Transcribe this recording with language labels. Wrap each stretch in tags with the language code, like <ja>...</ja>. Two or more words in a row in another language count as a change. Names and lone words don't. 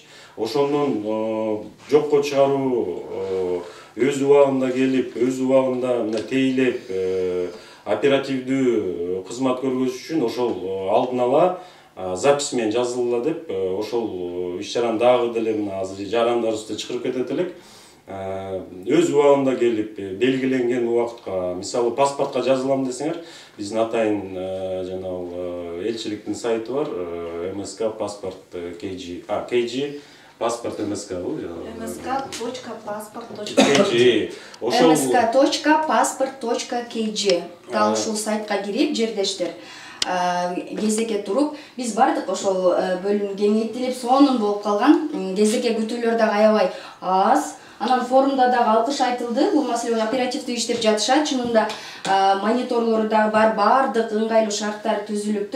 <ky>Ошондон жокко чыгаруу, өз убагында келип, өз убагында мына тейлеп, оперативдүү кызмат көргөзүш үчүн ошол алдын ала запись менен жазылыла деп, ошол иш-чараны дагы деле мына азыр жарандарыбызды чакырып кетет элек. Өз убагында келип, белгиленген убакытка, мисалы, паспортко жазылам десеңер, биздин атайын жанагы элчиликтин сайты бар, МСК паспорт KG, KG паспорт МСК бул, msk.passport.kg. msk.passport.kg. Дал ушул сайтка кирип, жердештер кезекке туруп, биз бардык ошол бөлүм кеңейтилип, сонун болуп калган. Кезекке күтүүлөр дагы аябай аз. Анан форумда дагы алкыш айтылды. Бул маселе оперативдүү иштеп жатышат. Чынында мониторлору дагы бар, бардык ыңгайлуу шарттар түзүлүптүр.</ky>